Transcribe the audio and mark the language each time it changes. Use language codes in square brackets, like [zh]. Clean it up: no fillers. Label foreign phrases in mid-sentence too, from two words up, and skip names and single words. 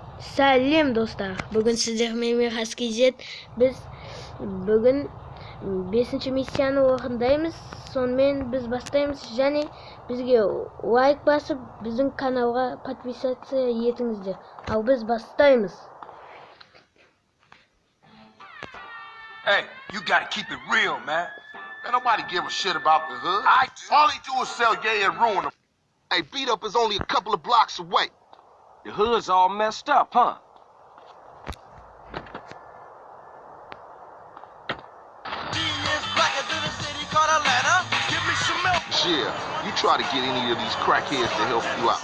[kk] Сәлем достар. Бүгін сіздермен KZ. Біз бүгін 5-ші миссияны орындаймыз. Сонымен біз бастаймыз және бізге лайк басып, біздің каналға подписаться етіңіздер. Ал біз бастаймыз. [en] Hey, you gotta keep it real, man. Man, nobody give a shit about the hood. All they do is sell gay and ruin them. Hey, beat up is only a couple of blocks away. The hood's all messed up, huh? Yeah, you try to get any of these crackheads to help you out.